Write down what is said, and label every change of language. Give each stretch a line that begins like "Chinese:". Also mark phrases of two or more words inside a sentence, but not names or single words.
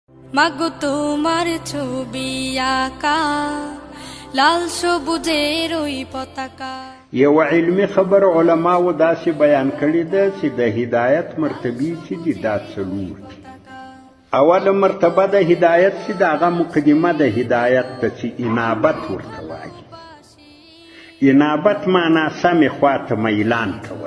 Bangla: মাগো তোমার ছবি আঁকা লাল সবুজের ওই পতাকা.
Pashto: یو علمی خبر علماو داسې بیان کړی ده چې د هدایت مرتبې چې دي دا څلور دي. اوله مرتبه د هدایت چې د هغه مقدمه د هدایت ته چې انابت ورته وایي. انابت معنا سمې خواته میلان کول.